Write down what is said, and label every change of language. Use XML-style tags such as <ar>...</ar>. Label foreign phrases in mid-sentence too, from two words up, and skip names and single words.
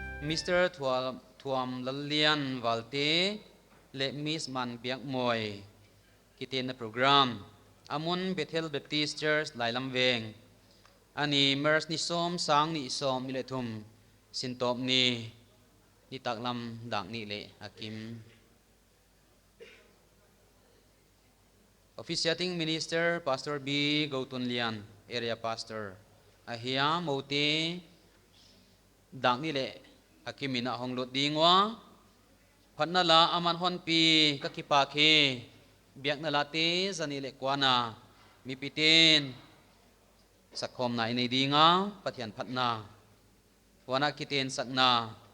<pck>Mr. Thuam Lalian Valte le Miss Man Biak Moy kitin na program amun Bethel Baptist Church Lailam Veng ani mers ni som sang ni som ni le thum sintop ni taklam dang ni le hakim Officiating Minister Pastor B. Gautun Lian Area Pastor ahia mauti dang ni le hakim ina honglut dingwa phanala aman hon pi kakipaki biak na lati zanile kwana mipitin sakhom na inay dinga patyan patna wana kitin sakna</pck>